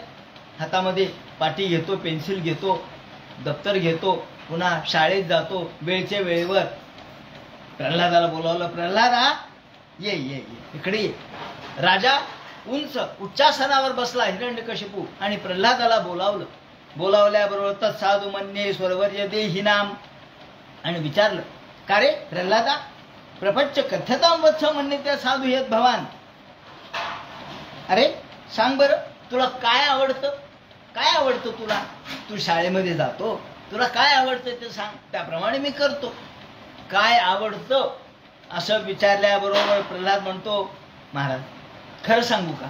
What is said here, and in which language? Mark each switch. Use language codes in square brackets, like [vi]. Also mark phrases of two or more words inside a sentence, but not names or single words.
[mr] हातामध्ये पाटी घेतो, पेन्सिल घेतो, दप्तर घेतो, पुन्हा शाळेत जातो वेळच्या वेळेवर. प्रल्हादाला बोलावलं, प्रल्हादा ये ये ये इकडे ये. राजा उंच उच्चासनावर बसला हिरण्यकशिपू आणि प्रल्हादाला बोलावलं. [sa] बोलावल्याबरोबर तत्साधू मन्ये स्वरवर्य देहि नाम [mr] आणि विचारलं, का रे प्रल्हादा, [sa] प्रपंच कथ्यतां वत्स मन्यते साधू यत भवान. [mr] अरे सांग बरं, तुला काय आवडतं, काय आवडतं तुला. तू शाळेमध्ये जातो, तुला काय आवडतं ते सांग, त्याप्रमाणे मी करतो. काय आवडतं असं विचारल्याबरोबर प्रल्हाद म्हणतो, महाराज खरं सांगू का.